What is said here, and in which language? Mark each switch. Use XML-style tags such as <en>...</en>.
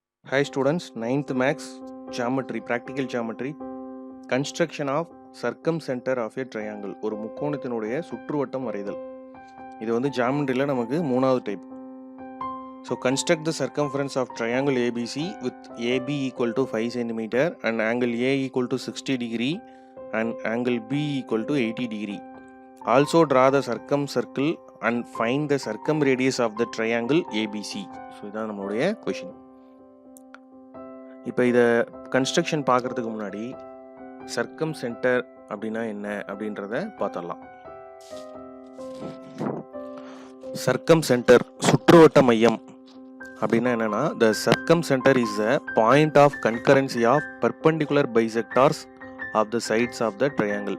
<en>Hi students, 9th Max Geometry, Practical Geometry, Construction of Circumcenter of a Triangle.</en> <ta>ஒரு முக்கோணத்தினுடைய சுற்றுவட்டம் வரைதல். இது வந்து ஜாமெட்ரியில் நமக்கு மூணாவது type.</ta> <en>So construct the circumference of triangle ABC with AB equal to 5 cm and angle A equal to 60 degree and angle B equal to 80 degree. Also draw the circumcircle and find the circumradius of the triangle ABC.</en> <ta>So இதான் நம்மளுடைய question. இப்போ இதை construction பார்க்குறதுக்கு முன்னாடி சர்க்கம் centre அப்படின்னா என்ன அப்படின்றத பார்த்துடலாம்.</ta> <en>circumcentre</en> <ta>சுற்றுவட்ட மையம் அப்படின்னா என்னன்னா,</ta> <en>The circumcentre is a point of concurrency of perpendicular bisectors of the sides of the triangle.</en>